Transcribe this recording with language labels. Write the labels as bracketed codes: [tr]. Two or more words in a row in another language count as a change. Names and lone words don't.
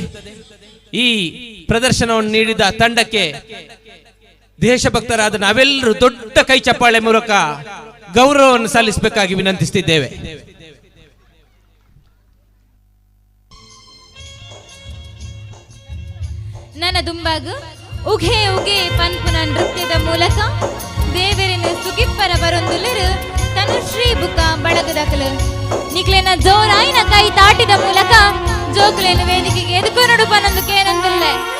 [kn] ಈ ಪ್ರದರ್ಶನವನ್ನು ನೀಡಿದ ತಂಡಕ್ಕೆ ದೇಶಭಕ್ತರಾದ ನಾವೆಲ್ಲರೂ ದೊಡ್ಡ ಕೈ ಚಪ್ಪಾಳೆ ಮೂಲಕ ಗೌರವವನ್ನು ಸಲ್ಲಿಸಬೇಕಾಗಿ ವಿನಂತಿಸುತ್ತಿದ್ದೇವೆ. [tcy] ನನ್ನ ದುಂಬಾಗು ಉಘೆ ಉಗೆ ಪನ್ಪುನ ನೃತ್ಯದ ಮೂಲಕ ದೇವರಿನ ಸುಗಿಪ್ಪರ ಬರೊಂದುಲ್ಲರು ತನುಶ್ರೀ ಬುಕ ಬಳಗದಕಲು ನಿಕ್ಲೆನ ಜೋರಾಯಿನ ಕೈ ತಾಟಿದ ಮೂಲಕ ಜೋಕುಲೆನ ವೇದಿಕೆಗೆ ಎದುಕೊನಡು ಪನೊಂದು ಕೇನೊಂದುಲ್ಲೆ.